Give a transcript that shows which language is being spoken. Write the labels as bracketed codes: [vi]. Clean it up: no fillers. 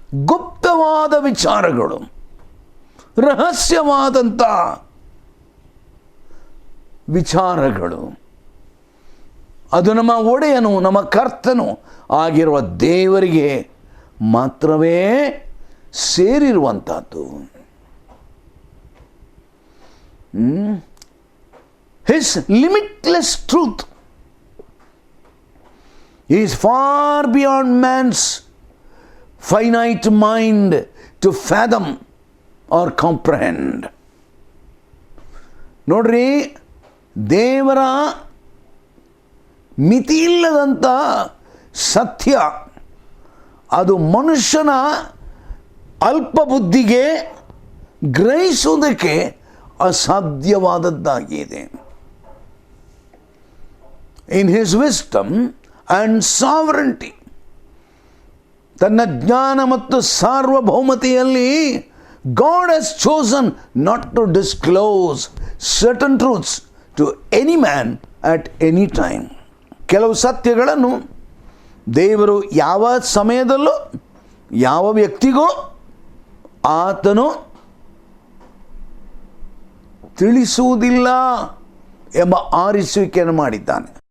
[kn] ಗುಪ್ತವಾದ ವಿಚಾರಗಳು, ರಹಸ್ಯವಾದಂಥ ವಿಚಾರಗಳು, ಅದು ನಮ್ಮ ಒಡೆಯನು, ನಮ್ಮ ಕರ್ತನು ಆಗಿರುವ ದೇವರಿಗೆ ಮಾತ್ರವೇ ಸೇರಿರುವಂಥದ್ದು. [en] His limitless truth is far beyond man's finite mind to fathom or comprehend. [kn] ನೋಡ್ರಿ, ದೇವರ ಮಿತಿಯಿಲ್ಲದಂಥ ಸತ್ಯ ಅದು ಮನುಷ್ಯನ ಅಲ್ಪ ಬುದ್ಧಿಗೆ ಗ್ರಹಿಸುವುದಕ್ಕೆ ಅಸಾಧ್ಯವಾದದ್ದಾಗಿದೆ. [en] In his wisdom and sovereignty, [kn] ತನ್ನ ಜ್ಞಾನ ಮತ್ತು ಸಾರ್ವಭೌಮತೆಯಲ್ಲಿ [en] God has chosen not to disclose certain truths to any man at any time. [kn] ಕೆಲವು ಸತ್ಯಗಳನ್ನು ದೇವರು ಯಾವ ಸಮಯದಲ್ಲೂ ಯಾವ ವ್ಯಕ್ತಿಗೂ ಆತನು ತಿಳಿಸುವುದಿಲ್ಲ ಎಂಬ ಆರಿಸುವಿಕೆಯನ್ನು ಮಾಡಿದ್ದಾನೆ.